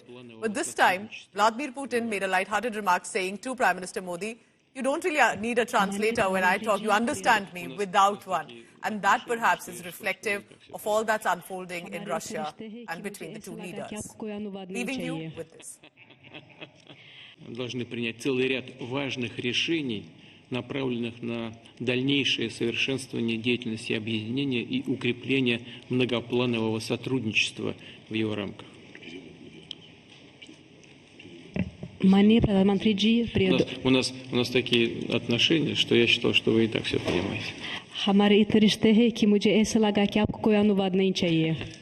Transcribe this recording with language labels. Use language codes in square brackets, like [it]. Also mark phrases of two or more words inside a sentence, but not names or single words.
[en] But this time, Vladimir Putin made a light-hearted remark saying to Prime Minister Modi, "You don't really need a translator when I talk. You understand me without one." And that perhaps is reflective of all that's unfolding in Russia and between the two leaders. Leaving you with this. [ru] Должны принять целый ряд важных решений, направленных на дальнейшее совершенствование деятельности объединения и укрепление многопланового сотрудничества в его рамках. У нас такие отношения, что я считал, что вы и так все понимаете. [hi] हमारे इतने रिश्ते हैं कि मुझे ऐसा लगा कि आपको कोई अनुवाद नहीं चाहिए.